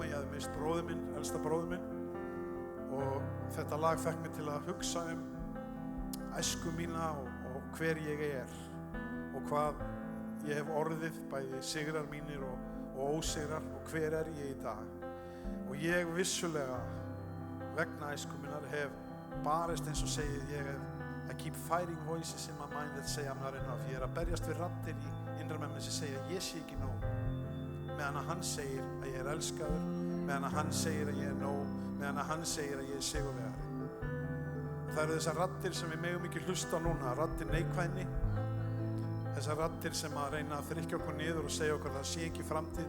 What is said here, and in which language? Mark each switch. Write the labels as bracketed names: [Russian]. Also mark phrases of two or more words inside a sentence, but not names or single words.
[Icelandic] Ég hafði mist bróður minn, elsta bróður minn, og þetta lag fekk mig til að hugsa æsku mína og hver ég er og hvað ég hef orðið, bæði sigrar mínir og ósigrar, og hver er ég í dag. Og ég vissulega vegna æsku minnar hef barist eins og segið, [English] I keep fighting voices in my mind that say I'm not enough. [Icelandic] Ég að berjast við raddir í innra með mér sem segja ég sé ekki nóg, meðan að hann segir að ég elskaður, meðan að hann segir að ég nóg, meðan að hann segir að ég sigurvegari. Það eru þessar raddir sem við megum ekki hlusta núna, raddir neikvæðni, þessar raddir sem að reyna að þrykkja okkur niður og segja okkur að það sé ekki framtíð.